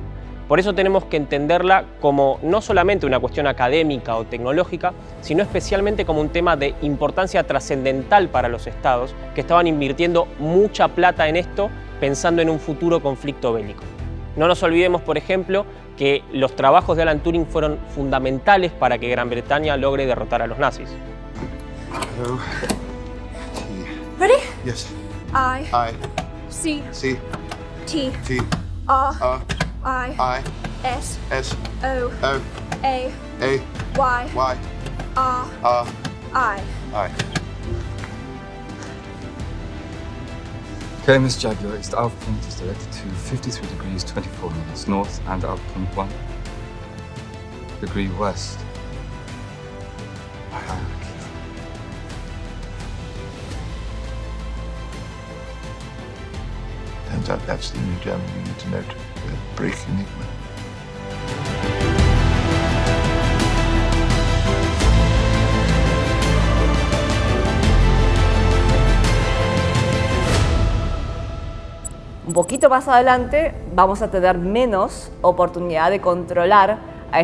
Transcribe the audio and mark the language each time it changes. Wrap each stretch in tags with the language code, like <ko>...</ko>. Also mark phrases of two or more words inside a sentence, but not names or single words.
<es>Por eso tenemos que entenderla como no solamente una cuestión académica o tecnológica, sino especialmente como un tema de importancia trascendental para los estados que estaban invirtiendo mucha plata en esto pensando en un futuro conflicto bélico. No nos olvidemos, por ejemplo, que los trabajos de Alan Turing fueron fundamentales para que Gran Bretaña logre derrotar a los nazis.</es> <en>Ready? Yes. I. C. C. T. T. R. I. S. S. O. O. A. A. Y. Y. R. I. I. Okay, Miss Jaguar, the alpha point is directed to 53 degrees 24 minutes north and alpha point 1. degree west. By hierarchy. Turns out that's the only German you need to know to break Enigma.</en> <es>Un poquito más adelante vamos a tener menos oportunidad de controlar a</es>